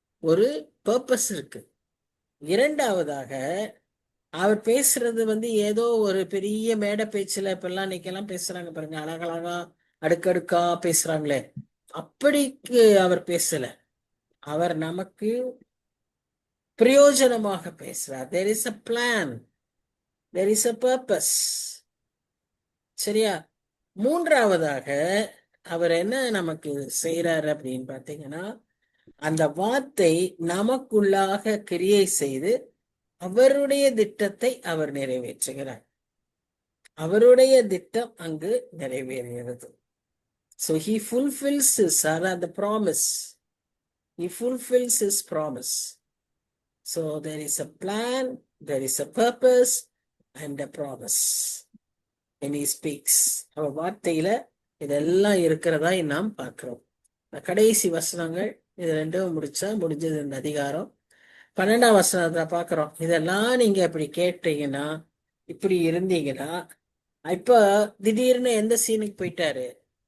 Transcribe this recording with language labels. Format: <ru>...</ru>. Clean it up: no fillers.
<ta>ஒரு பர்பஸ் இருக்கு. இரண்டாவதாக அவர் பேசுறது ஏதோ ஒரு பெரிய மேடை பேச்சுல இப்பெல்லாம் இன்னைக்கெல்லாம் பேசுறாங்க பாருங்க, அழகழகா அடுக்கடுக்கா பேசுறாங்களே, அப்படிக்கு அவர் பேசல. அவர் நமக்கு பிரயோஜனமாக பேசுறார்.</ta> <en>there is a plan, there is a purpose.</en> <ta>சரியா? மூன்றாவதாக அவர் என்ன நமக்கு செய்யறாரு அப்படின்னு பாத்தீங்கன்னா, அந்த வார்த்தை நமக்குள்ளாக கிரியை செய்து அவருடைய திட்டத்தை அவர் நிறைவேற்றுகிறார். அவருடைய திட்டம் அங்கு நிறைவேறுகிறது.</ta> <en>So he fulfills the promise. He fulfills his promise. So there is a plan, there is a purpose and a promise. And he speaks.</en> <ta>அவர் வார்த்தையில இதெல்லாம் இருக்கிறதா நாம் பார்க்கிறோம். கடைசி வசனங்கள் இது ரெண்டும் முடிஞ்சது இந்த அதிகாரம். 12ஆம் வசனத்தை பார்க்கிறோம். இதெல்லாம் நீங்க இப்படி கேட்டீங்கன்னா, இப்படி இருந்தீங்கன்னா, இப்ப திடீர்னு எந்த சீனுக்கு போயிட்டாரு?</ta>